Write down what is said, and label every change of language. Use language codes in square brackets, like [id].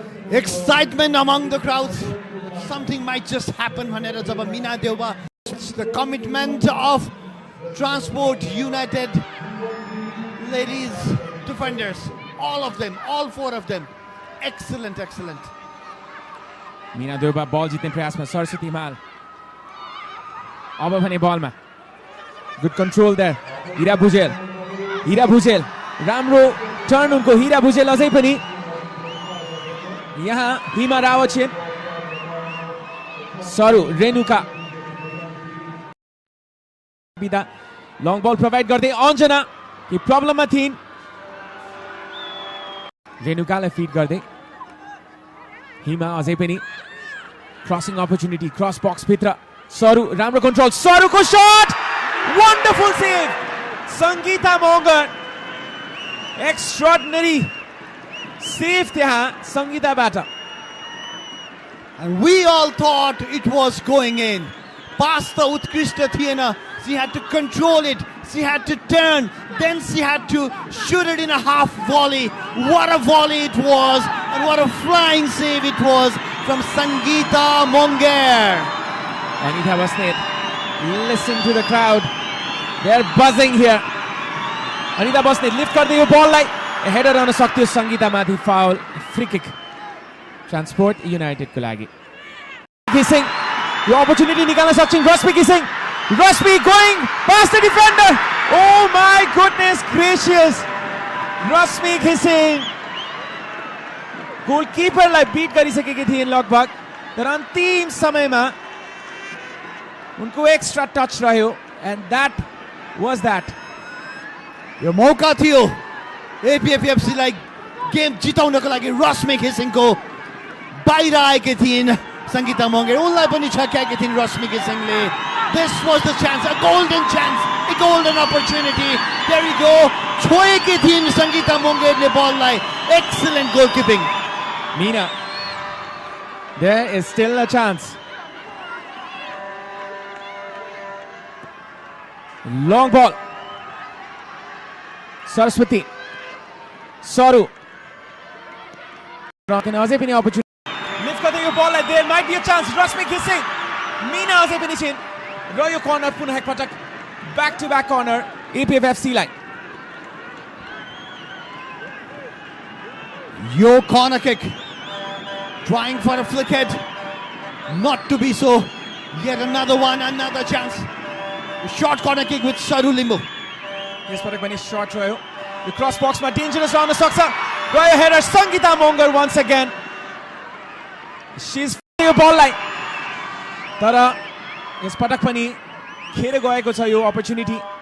[en] excitement among the crowds something might just happen [ne] भनेर जब [en] Meena Deuba the commitment of Transport United ladies defenders all of them all four of them excellent [ne] Meena Deuba बल जित्ने प्रयासमा सरस्वती हिमाल अब भने बलमा [en] good control there [ne] हिरा भुजेल राम्रो turn उनको हिरा भुजेल अझै पनि यहाँ हिमा रावछेन सरू रेणुका बिदा लङ बल प्रोभाइड गर्दै अन्जना कि प्रब्लममा थिइन् रेणुकालाई फिट गर्दै हिमा अझै पनि क्रसिङ अपर्च्युनिटी क्रस बक्स भित्र सरू राम्रो control सरूको shut wonderful save Sangeeta Magar एक्स्ट्राअर्डिनरी save त्यहाँ संगीताबाट [en] and we all thought it was going in pass the [ne] उत्कृष्ट थिएन [en] she had to control it she had to turn then she had to shoot it in a half volley what a volley it was and what a flying save it was from Sangeeta Mongir Anita Bosnet listen to the crowd they are buzzing here [ne] Anita Bosnet lift गर्दै यो बललाई header आउन सक्थ्यो संगीतामाथि foul free kick transport United को लागि घिसिङ यो opportunity निकाल्न सक्छिन् Rashmi [en] going past the defender oh my goodness gracious [ne] Rashmi घिसिङ गोलकिपरलाई बीट गरिसकेकी थिइन् लगभग, तर अन्तिम समयमा उनको एक्स्ट्रा टच रह्यो [en] And that was that. [ne] यो मौका थियो एपिएफएफसी लाई गेम जिताउनको लागि। रश्मि घिसिङको बाहिर आएकी थिइन् सङ्गीता मङ्गेर, उनलाई पनि छक्याएकी थिइन् रश्मि घिसिङले। [en] This was the chance, a golden chance, a golden opportunity. There you go. [ne] छोएकी थिइन् सङ्गीता मङ्गेरले बललाई। [en] Excellent goalkeeping. Meena, there is still a chance. Long ball. Saraswati. Saru. [ne] Can अझै पनि opportunity. [en] Lift [ne] गर्दै यो बललाई, [en] there might be a chance. [ne] Rashmi घिसिङ, मीना अझै पनि छिन् र यो कर्नर पुनः एकपटक ब्याक टु ब्याक कर्नर एपिएफएफसी लाई। Yo [en] corner kick, trying for a flick head, not to be so. Yet another one, another chance. A short corner kick with Saru Limbu. [ne] यसपटक पनि शॉट रह्यो, यो क्रस बक्समा dangerous रहन सक्छ। रह्यो header Sangita Magar [en] once again. She's [ne] यो बललाई, तर यसपटक पनि खेर गएको छ यो अपर्च्युनिटी।